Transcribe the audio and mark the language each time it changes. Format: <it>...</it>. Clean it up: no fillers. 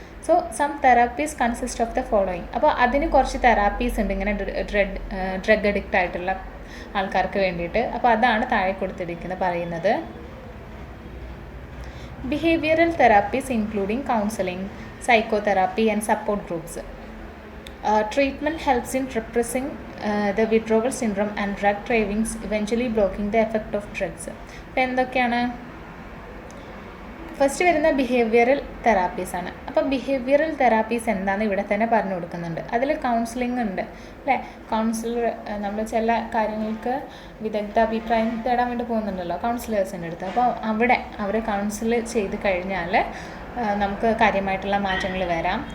<en>So some therapies consist of the following.</en> <ml>അപ്പോൾ അതിന് കുറച്ച് തെറാപ്പീസ് ഉണ്ട് ഇങ്ങനെ ഡ്രഗ് അഡിക്റ്റ് ആയിട്ടുള്ള ആൾക്കാർക്ക് വേണ്ടിയിട്ട്. അപ്പോൾ അതാണ് താഴെ കൊടുത്തിരിക്കുന്നത് പറയുന്നത്.</ml> <en>Behavioural therapies including counselling, psychotherapy and support groups. Treatment helps in repressing the withdrawal syndrome and drug cravings, eventually blocking the effect of drugs.</en> <ml>അപ്പോൾ എന്തൊക്കെയാണ്? ഫസ്റ്റ് വരുന്ന ബിഹേവിയറൽ തെറാപ്പീസാണ്. അപ്പോൾ ബിഹേവിയറൽ തെറാപ്പീസ് എന്താണെന്ന് ഇവിടെ തന്നെ പറഞ്ഞു കൊടുക്കുന്നുണ്ട്. അതിൽ കൗൺസിലിംഗ് ഉണ്ട് അല്ലേ. കൗൺസിലർ നമ്മൾ ചില കാര്യങ്ങൾക്ക് വിദഗ്ധ അഭിപ്രായം തേടാൻ വേണ്ടി പോകുന്നുണ്ടല്ലോ കൗൺസിലേഴ്സിൻ്റെ അടുത്ത്. അപ്പോൾ അവരെ കൗൺസിൽ ചെയ്ത് കഴിഞ്ഞാൽ നമുക്ക് കാര്യമായിട്ടുള്ള മാറ്റങ്ങൾ വരാം.</ml>